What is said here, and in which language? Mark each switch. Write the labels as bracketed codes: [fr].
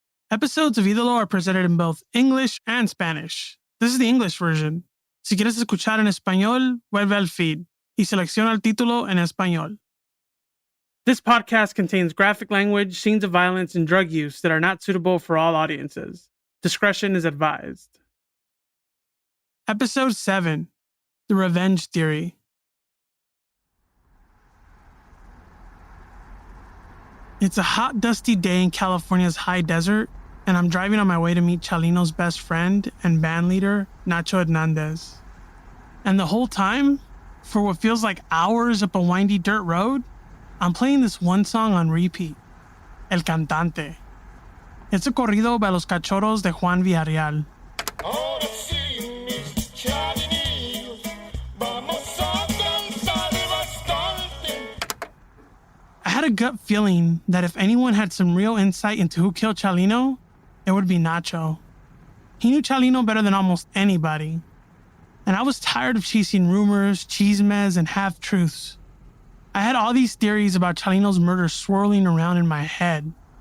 [en] Episodes of Ídolo are presented in both English and Spanish. This is the English version. [es] Si quieres escuchar en español, vuelve al feed y selecciona el título en español. [en] This podcast contains graphic language, scenes of violence, and drug use that are not suitable for all audiences. Discretion is advised. Episode 7. The Revenge Theory. It's a hot, dusty day in California's high desert, and I'm driving on my way to meet Chalino's best friend and band leader, Nacho Hernandez. And the whole time, for what feels like hours up a windy dirt road, I'm playing this one song on repeat, El Cantante. It's a corrido by Los Cachorros de Juan Villarreal. [es] Ahora sí, mis chalinillos, vamos a cantar bastante. [en] I had a gut feeling that if anyone had some real insight into who killed Chalino, it would be Nacho. He knew Chalino better than almost anybody. And I was tired of chasing rumors, chismes, and half-truths. I had all these theories about Chalino's murder swirling around in my head.